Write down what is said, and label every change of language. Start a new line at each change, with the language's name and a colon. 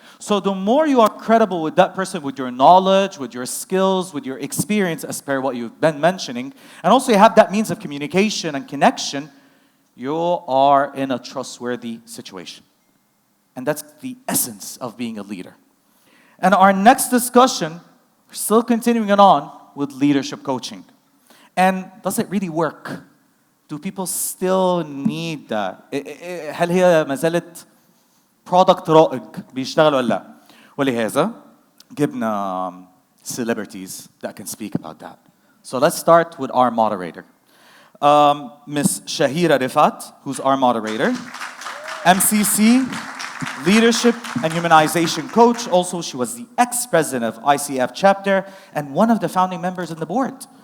English: So the more you are credible with that person, with your knowledge, with your skills, with your experience, as per what you've been mentioning, and also you have that means of communication and connection, you are in a trustworthy situation. And that's the essence of being a leader. And our next discussion, we're still continuing it on with leadership coaching. And does it really work? Do people still need that?
Arabic: هل هي ما زالت product رائج بيشتغل ولا لا؟ ولهذا جبنا
English: celebrities that can speak about that. So let's start with our moderator. Miss Shahira Rifat, who's our moderator. MCC, leadership and humanization coach. Also, she was the ex-president of ICF chapter and one of the founding members in the board.